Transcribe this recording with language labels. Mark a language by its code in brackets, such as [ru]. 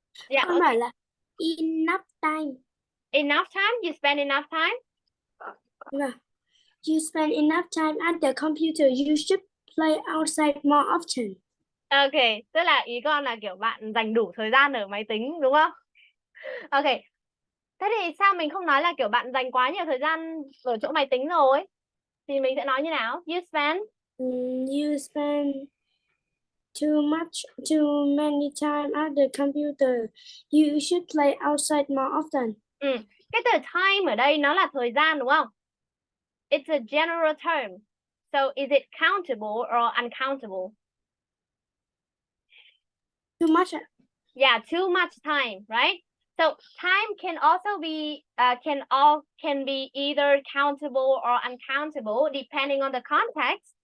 [en] Yeah, [vi] Con bảo là [en] enough time. Enough time? You spend enough time? No. You spend enough time at the computer. You should play outside more often. [vi] Ok, tức là ý con là kiểu bạn dành đủ thời gian ở máy tính đúng không? Ok. Thế thì sao mình không nói là kiểu bạn dành quá nhiều thời gian ở chỗ máy tính rồi? Thì mình sẽ nói như nào? [en] You spend too many time at the computer. You should play outside more often. Cái từ time ở đây nó là thời gian đúng không? It's a general term. So is it countable or uncountable? Too much. Yeah, too much time, right? So time can also be can be either countable or uncountable depending on the context.